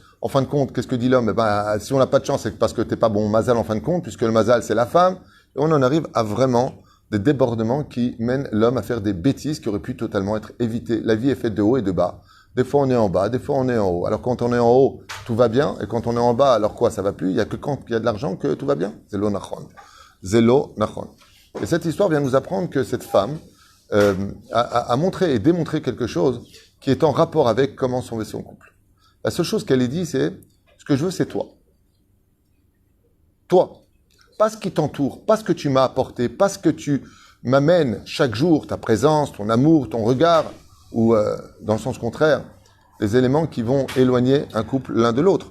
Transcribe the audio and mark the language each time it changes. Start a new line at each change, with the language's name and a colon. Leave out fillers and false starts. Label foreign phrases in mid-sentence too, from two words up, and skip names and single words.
French: En fin de compte, qu'est-ce que dit l'homme? Si on n'a pas de chance, c'est parce que t'es pas bon mazal en fin de compte, puisque le mazal, c'est la femme. Et on en arrive à vraiment des débordements qui mènent l'homme à faire des bêtises qui auraient pu totalement être évitées. La vie est faite de haut et de bas. Des fois, on est en bas, des fois, on est en haut. Alors, quand on est en haut, tout va bien. Et quand on est en bas, alors quoi, ça va plus? Il y a que quand il y a de l'argent que tout va bien.
Hebrew: זה לא נכון. זה לא נכון.
French: Et cette histoire vient nous apprendre que cette femme a montré et démontré quelque chose qui est en rapport avec comment sont son couple. La seule chose qu'elle ait dit, c'est ce que je veux, c'est toi. Toi. Pas ce qui t'entoure, pas ce que tu m'as apporté, pas ce que tu m'amènes chaque jour, ta présence, ton amour, ton regard, ou dans le sens contraire, des éléments qui vont éloigner un couple l'un de l'autre.